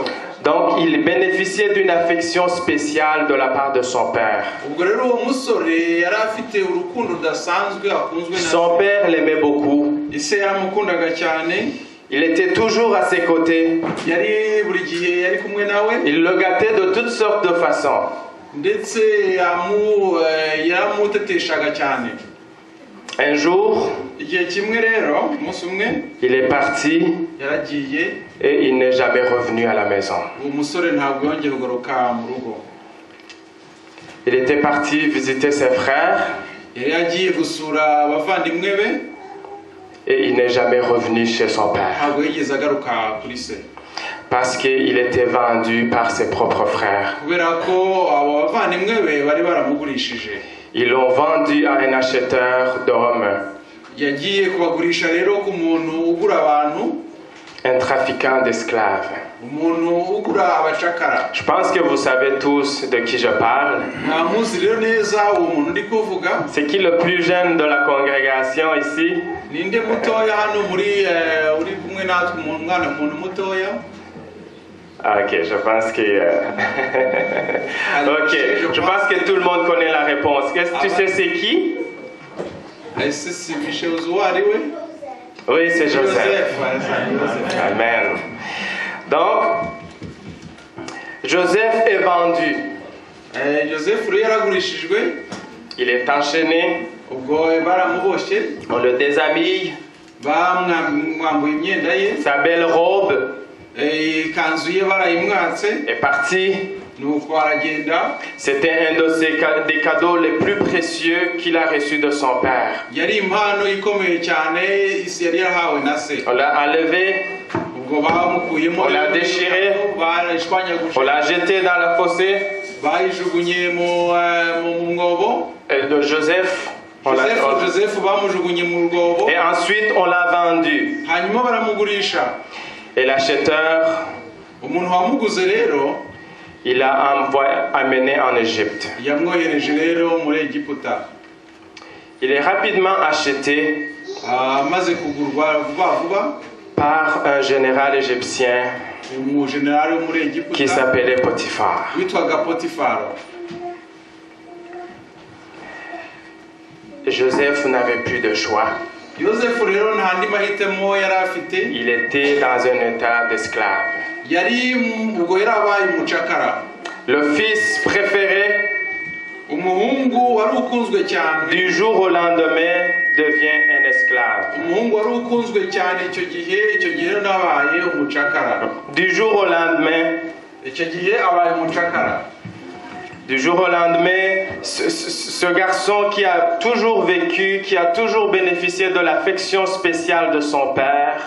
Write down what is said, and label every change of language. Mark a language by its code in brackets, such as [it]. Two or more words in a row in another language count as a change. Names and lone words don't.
[fr] Donc il bénéficiait d'une affection spéciale de la part de son père. [rw] ubwo rero uwo musore yari afite urukundo rudasanzwe akunzwe na [fr] Son père l'aimait beaucoup. [rw] ise yaramukundaga cyane. [fr] Il était toujours à ses côtés. [rw] yari buri gihe yari kumwe nawe. [fr] Il le gâtait de toutes sortes de façons. [rw] ndetse yaramuteteshaga cyane. [fr] Un jour, [rw] igihe kimwe rero umunsi umwe [fr] il est parti [rw] yaragiye, [fr] et il n'est jamais revenu à la maison. [rw] uwo musore ntabwo yongeye kugaruka mu rugo. [fr] Il était parti visiter ses frères [rw] yari yagiye gusura abavandimwe be, [fr] et il n'est jamais revenu chez son père [rw] ntabwo yigeze agaruka kuri se, [fr] parce qu'il était vendu par ses propres frères. [rw] kubera ko abo bavandimwe be bari baramugurishije. [fr] Ils l'ont vendu à un acheteur d'hommes, [rw] yagiye kubagurisha rero ku muntu ugura abantu, [fr] un trafiquant d'esclaves. [rw] umuntu ugura abacakara. [fr] Je pense que vous savez tous de qui je parle. [rw] ntamuzi rero neza uwo muntu ndi kuvuga. [fr] C'est qui le plus jeune de la congrégation ici? [rw] ninde mutoya hano muri uri kumwe natwe, umuntu mutoya? [fr] Ok, je pense que... ok, je pense que tout le monde connaît la réponse. Qu'est-ce que tu sais c'est qui? [rw] ese si Michel uwo ari we? [fr] Oui, c'est Joseph. Amen. Donc, Joseph est vendu. [rw] Joseph rero yaragurishijwe. [fr] Il est enchaîné. [rw] ubwo baramuboshye [fr] On le déshabille, [rw] bamwambuye imyenda ye [fr] sa belle robe [rw] ikanzu ye barayimwatse [fr] est partie. [rw] nuko aragenda. [fr] C'était un des cadeaux les plus précieux qu'il a reçus de son père. [rw] yari impano ikomeye cyane isi yari yarahawe na se. [fr] On l'a enlevé, [rw] ubwo bamukuyemo, [fr] on l'a déchiré, [rw] barashwanyaguje, [fr] on l'a jeté dans la fossée. [rw] bayijugunye mu mwobo. [fr] De Joseph, [rw] Joseph bamujugunye mu rwobo. [fr] et ensuite on l'a vendu. [rw] hanyuma baramugurisha. [fr] Et l'acheteur, [rw] umuntu wamuguze rero [fr] il l'a amené en Égypte. [rw] yamwohereje rero muri Egiputa. [fr] Il est rapidement acheté [rw] amaze kugurwa vuba vuba [fr] par un général égyptien [rw] umujenerali wo muri Egiputa [fr] qui s'appelait Potiphar. [rw] witwaga Potifaro. [fr] Joseph n'avait plus de choix. [rw] Yosefu rero nta ndi mahitamo yari afite. [fr] Il était dans un état d'esclave. [rw] yari ubwo yari abaye umucakara. [fr] Le fils préféré, [rw] umuhungu wari ukunzwe cyane, [fr] du jour au lendemain, devient un esclave. [rw] umuhungu wari ukunzwe cyane icyo gihe nabaye umucakara. [fr] Du jour au lendemain, [rw] icyo gihe abaye umucakara. [fr] Du jour au lendemain, ce garçon qui a toujours vécu, qui a toujours bénéficié de l'affection spéciale de son père,